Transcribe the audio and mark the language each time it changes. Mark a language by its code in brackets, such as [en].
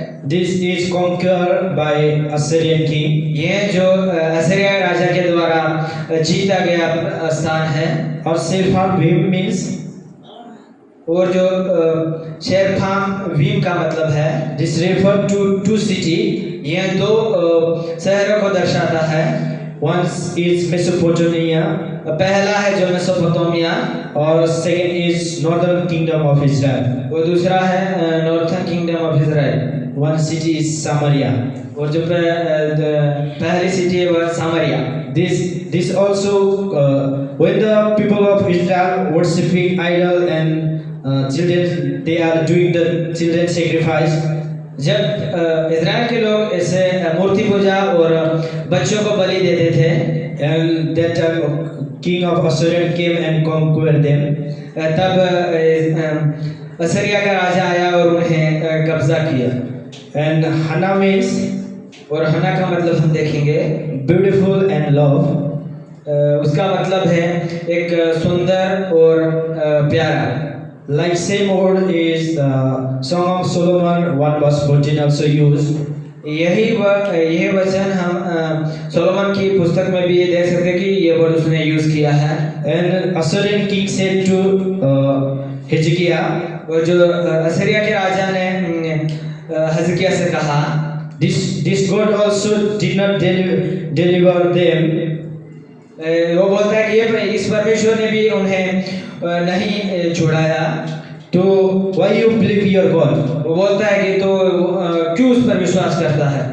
[en] This is conquered by Assyrian king. [hi] ये जो Assyria राजा के द्वारा जीता गया स्थान है। और [en] Sepharvaim means, [hi] और जो शेरफाम का मतलब है, [en] this refer to two city. [hi] ये दो शहरों को दर्शाता है। [en] One is Mesopotamia, [hi] पहला है जो मेसोपोटामिया, और [en] second is northern kingdom of Israel. [hi] वो दूसरा है [en] Northern kingdom of Israel. One city is Samaria. [hi] और जो पहली सिटी है वह सामरिया। [en] This also when the people of Israel worshiping idol and children, they are doing the children sacrifice. [hi] जब Israel के लोग ऐसे मूर्ति पूजा और बच्चों को बलि देते थे, [en] and that time king of Assyria came and conquered them. [hi] तब असीरिया का राजा आया और उन्हें कब्जा किया। [en] And Hana means, [hi] और हना का मतलब हम देखेंगे [en] beautiful and love. [hi] उसका मतलब है एक सुंदर और प्यारा। [en] Like same word is Song of Solomon 1 verse 14 also used. [hi] यही वचन हम सोलोमन की पुस्तक में भी ये देख सकते हैं कि ये वर्ड उसने यूज किया है। [en] And Assyrian king said to Hezekiah, [hi] और जो असीरिया के राजा ने हिजकिय्याह से कहा, [en] this God also did not deliver them. [hi] वो बोलता है कि ये इस परमेश्वर ने भी उन्हें नहीं छुड़ाया। तो [en] why you believe your God? [hi] वो बोलता है कि तो क्यों उस पर विश्वास करता है?